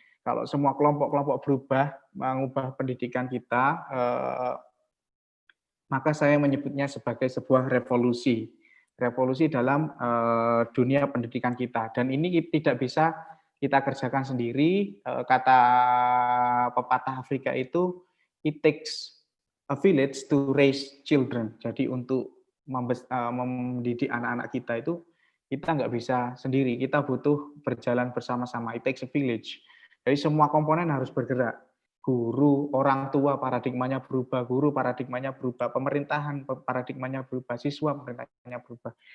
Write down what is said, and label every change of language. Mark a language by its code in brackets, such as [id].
[id] Kalau semua kelompok-kelompok berubah, mengubah pendidikan kita, maka saya menyebutnya sebagai sebuah revolusi dalam dunia pendidikan kita. Dan ini tidak bisa kita kerjakan sendiri. Kata pepatah Afrika itu, [en] it takes a village to raise children. [id] Jadi untuk mendidik anak-anak kita itu, kita nggak bisa sendiri. Kita butuh berjalan bersama-sama. [en] It takes a village. [id] Jadi semua komponen harus bergerak. Guru, orang tua paradigmanya berubah, pemerintahan paradigmanya berubah, siswa paradigmanya berubah.